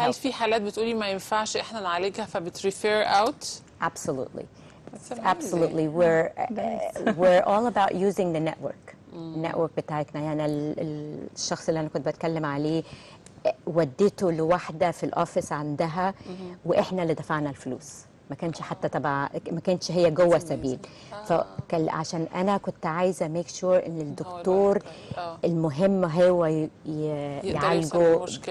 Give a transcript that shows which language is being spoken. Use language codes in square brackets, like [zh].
[ar] هل في حالات بتقولي ما ينفعش إحنا نعالجها فبتريفير out؟ [en] Absolutely. Absolutely. We're all about using the network. [ar] النتورك بتاعتنا، يعني الشخص اللي أنا كنت بتكلم عليه وديته لوحده في الاوفيس عندها واحنا اللي دفعنا الفلوس، ما كانش حتى تبع، ما كانش هي جوه سبيل. عشان انا كنت عايزه ميك شور ان الدكتور المهم هو يعالجه